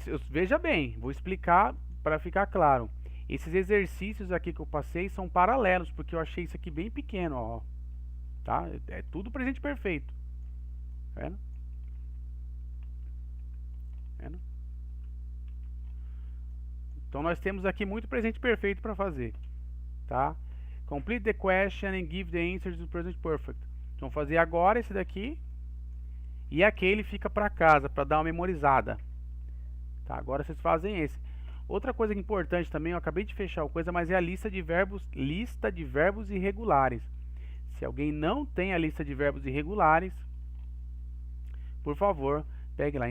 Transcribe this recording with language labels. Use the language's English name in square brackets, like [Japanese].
[Portuguese] Veja bem, vou explicar para ficar claro. Esses exercícios aqui que eu passei são paralelos, porque eu achei isso aqui bem pequeno, ó. Tá? É tudo presente perfeito. Tá vendo? Vendo? Então nós temos aqui muito presente perfeito para fazer, tá? [English] Complete the question and give the answers to present perfect. [Portuguese] Então, vamos fazer agora esse daqui. E aquele fica para casa, para dar uma memorizada. Tá, agora vocês fazem esse. Outra coisa importante também, eu acabei de fechar a coisa, mas é a lista de verbos irregulares. Se alguém não tem a lista de verbos irregulares, por favor, pegue lá.